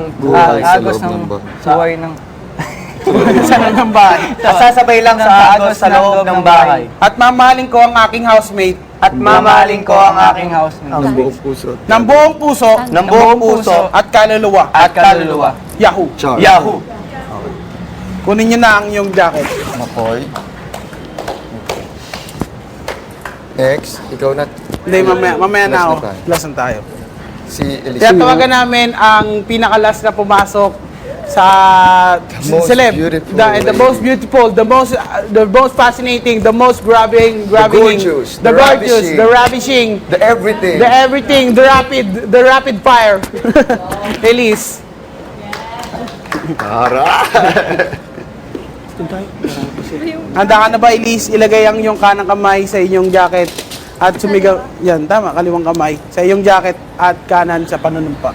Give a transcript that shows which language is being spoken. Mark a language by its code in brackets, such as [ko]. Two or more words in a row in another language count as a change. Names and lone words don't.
[tl] buhay sa agos loob ng bahay. buhay ng sa loob ng bahay. sasabay lang sa agos sa loob ng bahay At mamahalin ko ang aking housemate at mamahalin ko ang aking housemate Ang buong puso. ng buong puso ng buong puso at kaluluwa. at kaluluwa. Yahoo! Char. Yahoo! Kunin nyo na ang iyong jacket. Makoy. Next, ikaw na. Hindi, mamaya na ako. Last na tayo. Last na tayo. Si Elise. Kaya tawagan namin ang pinakalas na pumasok sa [en] most celeb. beautiful The lady. most beautiful, the most fascinating, the most grabbing, gorgeous, the gorgeous, the ravishing, The everything. the everything, the rapid fire. [tl] Elise. Para. Handa ka na ba, Elise? Ilagay ang iyong kanang kamay sa inyong jacket At sumigaw, yan, tama, kaliwang kamay. Sa iyong jacket at kanan sa panunumpa.